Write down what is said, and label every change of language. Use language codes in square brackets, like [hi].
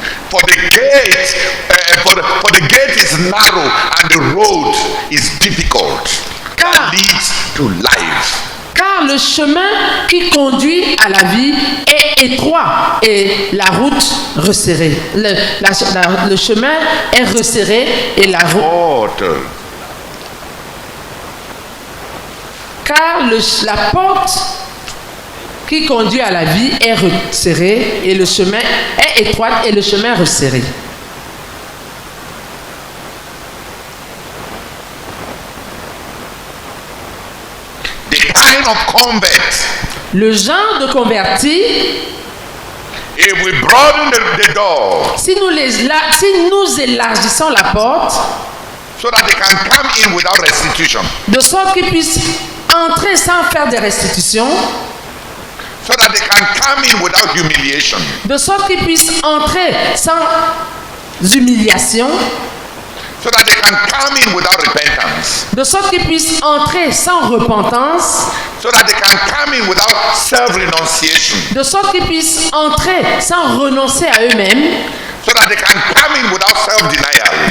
[en] For the gate, for the gate is narrow and the road is difficult. That leads to life. [fr] Car le chemin qui conduit à la vie est étroit et la route resserrée. Le chemin est resserré et la route... Car la porte qui conduit à la vie est resserrée et le chemin est étroit et le chemin resserré. [en] The kind of convert, [fr] Le genre de converti, [en] if we broaden the door [fr] si nous élargissons la porte, [en] so that they can come in without restitution, [fr] de sorte qu'ils puissent entrer sans faire de restitution, [en] so that they can come in without humiliation, [fr] de sorte qu'ils puissent entrer sans humiliation, [en] so that they can come in without repentance, [fr] de sorte qu'ils puissent entrer sans repentance, [en] so that they can come in without self-renunciation, [fr] de sorte qu'ils puissent entrer sans renoncer à eux-mêmes, [en] so that they can come in without self-denial,